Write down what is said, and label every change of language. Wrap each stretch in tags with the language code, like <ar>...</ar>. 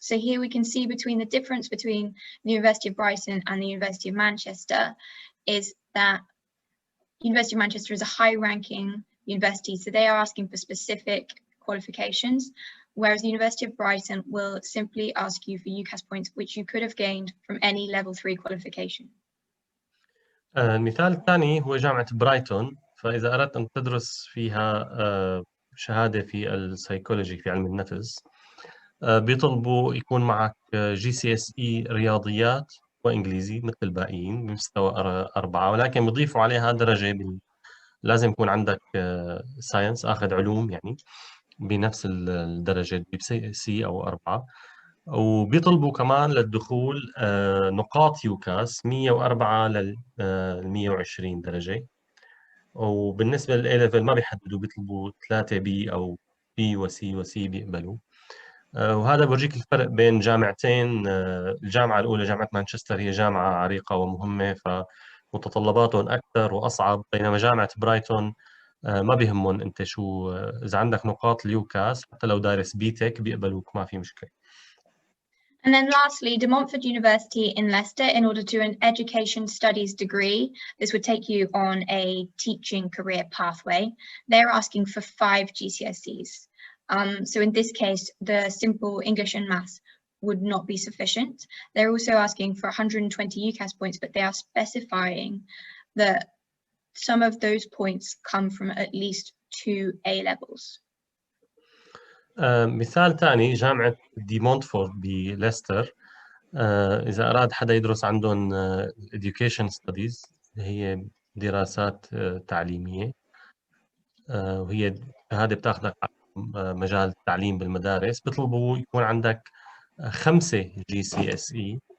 <en>So here we can see between the difference between the University of Brighton and the University of Manchester is that University of Manchester is a high-ranking university, so they are asking for specific qualifications, whereas the University of Brighton will simply ask you for UCAS points, which you could have gained from any level 3 qualification.</en> <ar>المثال الثاني هو جامعة برايتون. فإذا أردت أن تدرس فيها شهادة في السيكولوجي في علم النفس، بيطلبوا يكون معك Gcse رياضيات وإنجليزي مثل الباقيين بمستوى 4، ولكن بيضيفوا عليها درجة لازم يكون عندك ساينس، أخذ علوم يعني بنفس الدرجة C أو 4. وبيطلبوا كمان للدخول نقاط يوكاس 104 لل 120 درجة. وبالنسبة للأي ليفل ما بيحددوا، بيطلبوا 3 بي أو بي وسي بيقبلوا. وهذا بورجيك الفرق بين جامعتين. الجامعة الأولى جامعة مانشستر هي جامعة عريقة ومهمة، فمتطلباتهم أكثر وأصعب، بينما جامعة برايتون ما بيهمهم أنت شو، إذا عندك نقاط اليوكاس حتى لو دارس B-TEC بيقبلوك، ما في مشكلة.</ar> <en>And then lastly, De Montfort University in Leicester, in order to do an education studies degree, this would take you on a teaching career pathway. They're asking for 5 GCSEs. So in this case, the simple English and Maths would not be sufficient. They're also asking for 120 UCAS points, but they are specifying that some of those points come from at least 2 A levels.</en> <ar>مثال ثاني جامعة دي مونتفورت بليستر. إذا أراد حدا يدرس عندهم Education Studies، هي دراسات تعليمية، وهي هذه بتاخذك على مجال التعليم بالمدارس، بيطلبوا يكون عندك 5 Gcse.</ar>